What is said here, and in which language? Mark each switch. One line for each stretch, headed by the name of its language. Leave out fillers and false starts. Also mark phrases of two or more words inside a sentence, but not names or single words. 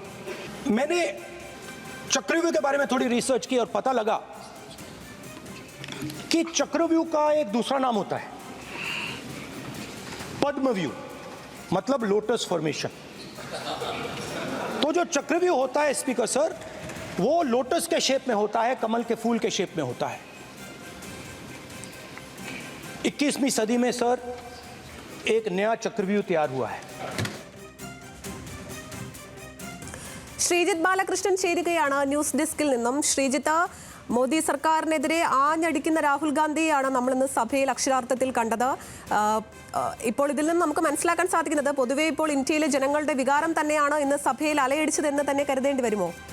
Hindi: मैंने चक्रव्यूह के बारे में थोड़ी रिसर्च की और पता लगा कि चक्रव्यूह का एक दूसरा नाम होता है पद्मव्यूह, मतलब
English: lotus formation.
Hindi: तो जो चक्रव्यूह होता है
English: Speaker Sir,
Hindi: वो लोटस के शेप में होता है, कमल के फूल के शेप में होता है। 21वीं सदी में सर एक नया चक्रव्यूह तैयार हुआ है।
Malayalam: ശ്രീജിത്ത് ബാലകൃഷ്ണൻ ചേരുകയാണ് ന്യൂസ് ഡെസ്കിൽ നിന്നും. ശ്രീജിത്ത്, മോദി സർക്കാരിനെതിരെ ആഞ്ഞടിക്കുന്ന രാഹുൽ ഗാന്ധിയാണ് നമ്മളിന്ന് സഭയിൽ അക്ഷരാർത്ഥത്തിൽ കണ്ടത്. ഇപ്പോൾ ഇതിൽ നിന്ന് നമുക്ക് മനസ്സിലാക്കാൻ സാധിക്കുന്നത് പൊതുവെ ഇപ്പോൾ ഇന്ത്യയിലെ ജനങ്ങളുടെ വികാരം തന്നെയാണ് ഇന്ന് സഭയിൽ അലയടിച്ചതെന്ന് തന്നെ കരുതേണ്ടി വരുമോ?